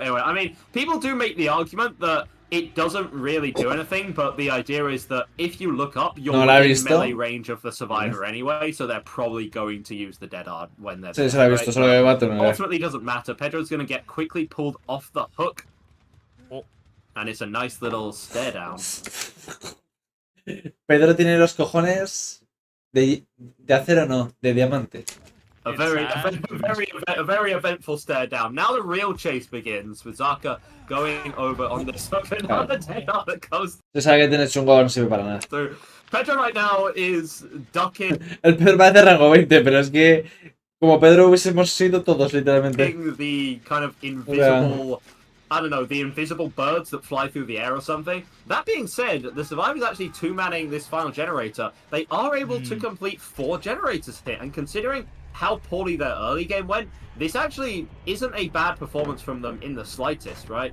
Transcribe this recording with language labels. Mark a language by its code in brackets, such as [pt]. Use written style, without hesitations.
[en] Anyway, I mean, people do make the argument that it doesn't really do anything, but the idea is that if you look up, you're in melee range of the survivor anyway, so they're probably going to use the dead art when they're there, right? Ultimately, doesn't matter. Pedro's gonna get quickly pulled off the hook, and it's a nice little stare down. [es] Pedro tiene los cojones de acero, no, de diamante. [en] A very eventful stare down. Now the real chase begins with Zaka going over on this hook. Another dead art that goes. [es] Se sabe que tiene chungo, no sirve para nada. [en] So Pedro right now is ducking. [es] El Pedro va a hacer rango 20, pero es que como Pedro hubiésemos sido todos literalmente. [en] The kind of invisible. I don't know, the invisible birds that fly through the air or something. That being said, the survivors actually two-manning this final generator. They are able to complete 4 generators here, and considering how poorly their early game went, this actually isn't a bad performance from them in the slightest, right?